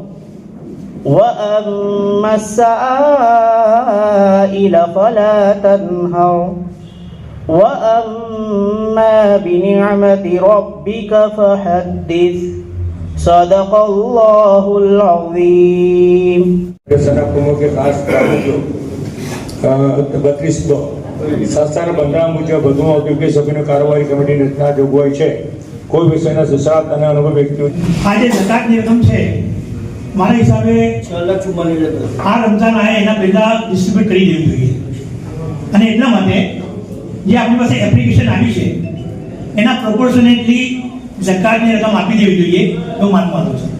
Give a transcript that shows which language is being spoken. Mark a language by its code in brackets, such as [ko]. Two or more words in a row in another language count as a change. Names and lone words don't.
[ar] وأما السائل فلا تنهر وأما بنعمة ربك فحدث صدق الله العظيم. [gu] સંસ્થાના બંધારણ મુજબ વધુ ઔદ્યોગિક સભ્યોની કાર્યવાહી કમિટીની રચના જોગવાઈ છે. કોઈ વિષયના સુશાંત અને અનુભવી વ્યક્તિઓ આજે જકાતની રકમ છે મારા હિસાબે 6,44,000 આ રમઝાન આવે એના પહેલા ડિસ્ટ્રીબ્યુટ કરી દેવું જોઈએ અને એટલા માટે જે આપણી પાસે એપ્લિકેશન આવી છે એના પ્રોપોર્શનેટલી જકાતની રકમ આપી દેવી જોઈએ એવું માનવાનું છે.